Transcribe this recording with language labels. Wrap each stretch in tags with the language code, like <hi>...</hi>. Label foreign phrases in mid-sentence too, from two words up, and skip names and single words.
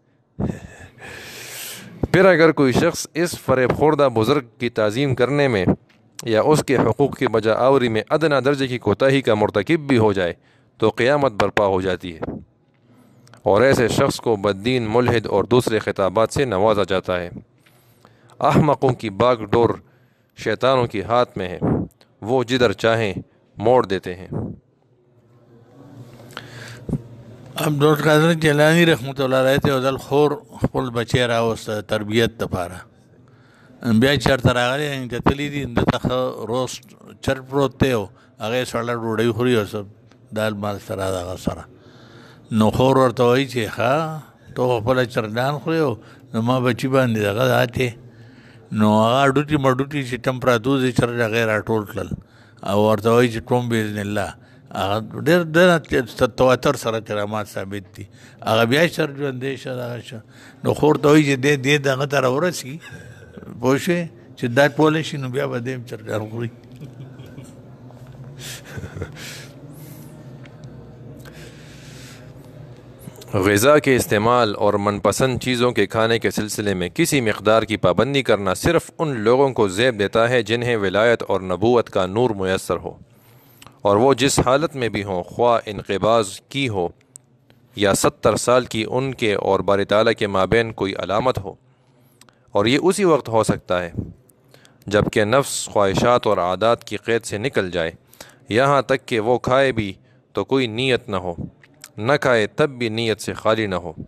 <ur>پھر اگر کوئی شخص اس فریب خوردہ بزرگ کی تعظیم کرنے میں یا اس کے حقوق کی بجا آوری میں ادنیٰ درجے کی کوتاہی کا مرتکب بھی ہو جائے تو قیامت برپا ہو جاتی ہے، اور ایسے شخص کو بددین، ملحد اور دوسرے خطابات سے نوازا جاتا ہے۔ احمقوں کی باغ ڈور شیطانوں کے ہاتھ میں ہے، وہ جدھر چاہیں موڑ دیتے ہیں۔</ur> <ps>عبدال قادر جیلانی</ps> <ar>رحمۃ اللہ علیہ</ar> <ps>ته ودل خور خپل بچی راوسته تربیت دپاره بیا چېرته راغلی چې تللی دي دته روست چرپ پروت دی او هغې سړه ډوډۍ خوري او څه دال مال سره دغه سره نو خور ورته وایي چې ښه ته خپله چرګان خورې او زما بچي باندې دغه داتې نو هغه اډوټي مډوټي چې ټم پراته دي چرګ هغې راټول کړل او ورته وایي چې ټوم</ps> <ar>بإذن الله</ar> <ps>هغه ډېر تواتر سره کرامات ثابت دي هغه بیا سر ژوندی شه دغه شه نو خور ته وایي چې دې دغه ته راورسي پوه شوې چې دا کولی شي نو بیا به دې هم چرګان خوري۔</ps> <ur>غذا کے استعمال اور من پسند چیزوں کے کھانے کے سلسلے میں کسی مقدار کی پابندی کرنا صرف ان لوگوں کو زیب دیتا ہے جنہیں ولایت اور نبوت کا نور میسر ہو، اور وہ جس حالت میں بھی ہوں، خواہ انقباض کی ہو یا 70 سال کی ان کے اور باری تعالیٰ کے مابین کوئی علامت ہو، اور یہ اسی وقت ہو سکتا ہے جب کہ نفس خواہشات اور عادات کی قید سے نکل جائے، یہاں تک کہ وہ کھائے بھی تو کوئی نیت نہ ہو، نہ کھائے تب بھی نیت سے خالی نہ ہو۔</ur>